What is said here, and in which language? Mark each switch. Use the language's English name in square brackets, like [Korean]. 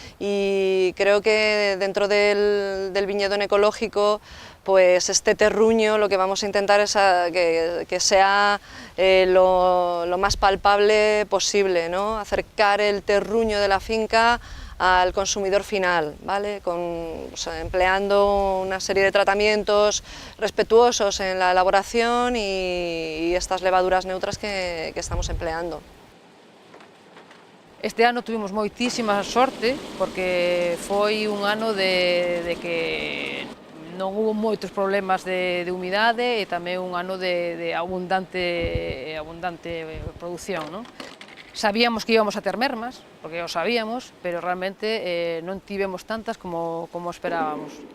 [Spanish] y creo que dentro del viñedo en ecológico pues este terruño lo que vamos a intentar es que sea lo más palpable posible, ¿no? Acercar el terruño de la finca al consumidor final, ¿vale? Empleando una serie de tratamientos respetuosos en la elaboración y estas levaduras neutras que estamos empleando. [Galician] Este ano tuvimos moitísima sorte porque foi un ano de que non hubo moitos problemas de humidade e tamén un ano de abundante produción, non? [Spanish] Sabíamos que íbamos [Galician] a ter mermas, porque o sabíamos, pero realmente non tivemos tantas como esperábamos.